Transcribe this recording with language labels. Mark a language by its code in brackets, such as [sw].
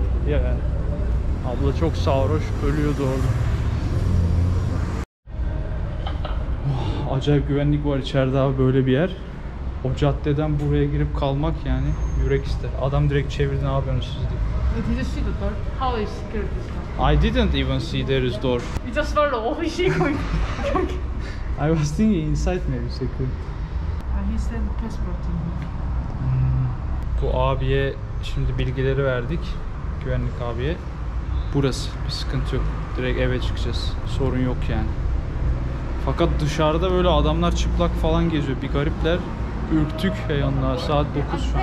[tr] Ya abla çok sarhoş, ölüyordu orada. Oh, acayip güvenlik var içeride abi, böyle bir yer. O caddeden buraya girip kalmak yani yürek ister. Adam direkt çevirdi, ne yapıyorsunuz siz diye. [en] Did you see the door? How is security stuff? I didn't even see there is door. You just follow. Is he going? I was thinking inside maybe security. He sent passport to me. [tr] Bu abiye şimdi bilgileri verdik. Güvenlik abiye. Burası, bir sıkıntı yok. Direkt eve çıkacağız. Sorun yok yani. Fakat dışarıda böyle adamlar çıplak falan geziyor. Bir garipler. Ürktük yanına. Saat 9 şu an.